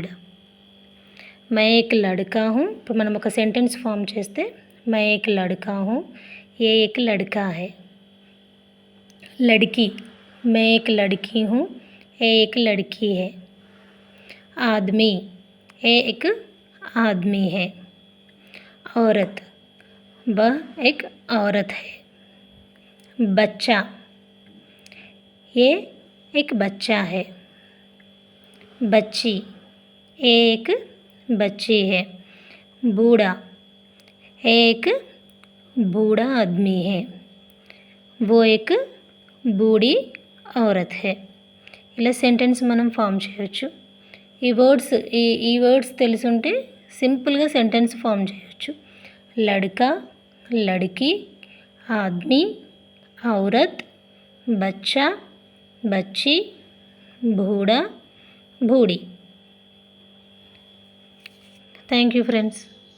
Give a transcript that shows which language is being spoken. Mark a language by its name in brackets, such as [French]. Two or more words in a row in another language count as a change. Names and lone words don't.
[Hindi] मैं एक लड़का हूँ. [Telugu] ఇప్పుడు మనం ఒక [English] sentence form [Telugu] చేస్తే [Hindi] मैं एक लड़का हूँ, ये एक लड़का है. लड़की, मैं एक लड़की हूँ, ये एक लड़की है. आदमी, ये एक आदमी है. औरत, वह एक औरत है. बच्चा, ये एक बच्चा है. बच्ची, ये एक बच्ची है. बूढ़ा, एक बूढ़ा आदमी है. वो एक बूढ़ी औरत है. [Telugu] ఇలా సెంటెన్స్ మనం ఫామ్ చేయొచ్చు. ఈ వర్డ్స్ తెలుసుంటే సింపుల్గా సెంటెన్స్ ఫామ్ చేయొచ్చు. [Hindi] लड़का, लड़की, आदमी, औरत, बच्चा, बच्ची, बूढ़ा, బూఢీ. [English] thank you friends.